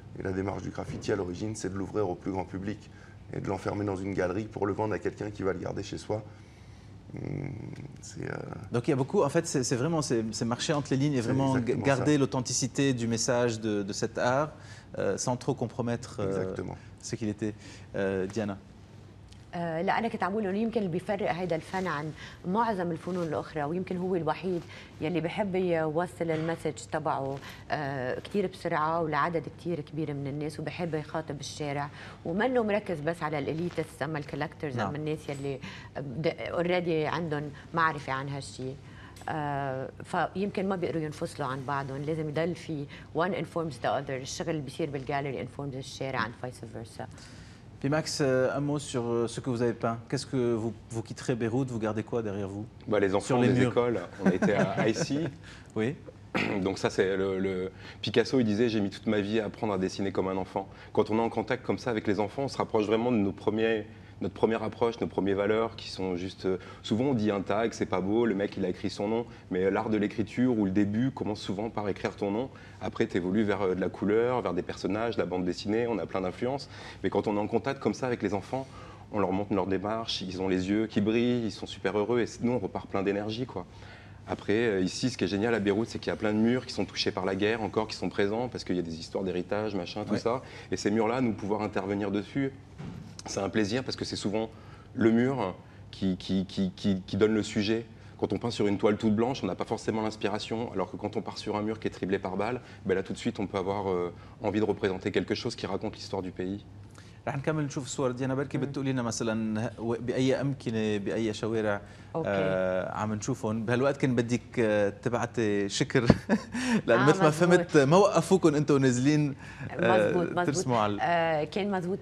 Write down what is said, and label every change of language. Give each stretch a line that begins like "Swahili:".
French: Et la démarche du graffiti à l'origine, c'est de l'ouvrir au plus grand public et de l'enfermer dans une galerie pour le vendre à quelqu'un qui va le garder chez soi. Donc il y a beaucoup, en fait, c'est vraiment marcher entre les lignes et vraiment garder l'authenticité du message de cet art sans trop compromettre ce qu'il était. Diana.
Arabic: لا أنا كنت عم بقول إنه يمكن اللي بيفرق هذا الفن عن معظم الفنون الأخرى، ويمكن هو الوحيد يلي بحب يوصل المسج تبعه كثير بسرعة ولعدد كثير كبير من الناس، وبحب يخاطب الشارع ومنه مركز بس على الإليتس أما الكولكترز أما الناس يلي اوريدي عندهم معرفة عن هالشيء. فيمكن ما بيقدروا ينفصلوا عن بعضهم، لازم يضل في
English: one informs the other.
Arabic: الشغل اللي بيصير بالجاليري informs الشارع
English: and vice versa.
French: Puis Max, un mot sur ce que vous avez peint. Qu'est-ce que vous quitterez Beyrouth, vous gardez quoi derrière vous? Les enfants des écoles. On a été à ICI. Oui. Donc ça, c'est le Picasso, il disait « J'ai mis toute ma vie à apprendre à dessiner comme un enfant ». Quand on est en contact comme ça avec les enfants, on se rapproche vraiment de notre première approche, nos premières valeurs qui sont juste... Souvent, on dit un tag, c'est pas beau, le mec, il a écrit son nom, mais l'art de l'écriture ou le début commence souvent par écrire ton nom. Après, tu évolues vers de la couleur, vers des personnages, de la bande dessinée, on a plein d'influences. Mais quand on est en contact comme ça avec les enfants, on leur montre leur démarche, ils ont les yeux qui brillent, ils sont super heureux et nous, on repart plein d'énergie, quoi. Après, ici, ce qui est génial à Beyrouth, c'est qu'il y a plein de murs qui sont touchés par la guerre, encore qui sont présents, parce qu'il y a des histoires d'héritage, machin, tout ça. Et ces murs-là, nous pouvoir intervenir dessus, c'est un plaisir parce que c'est souvent le mur qui donne le sujet. Quand on peint sur une toile toute blanche, on n'a pas forcément l'inspiration, alors que quand on part sur un mur qui est criblé par balles, ben là tout de suite on peut avoir envie de représenter quelque chose qui raconte l'histoire du pays.
Arabic: رح نكمل نشوف الصور ديانا بركي بتقولي لنا مثلا باي امكنه باي شوارع عم نشوفهم بهالوقت. كان بدك تبعتي شكر لان مثل ما فهمت ما وقفوكم انتم نازلين ترسموا على كان مزبوط.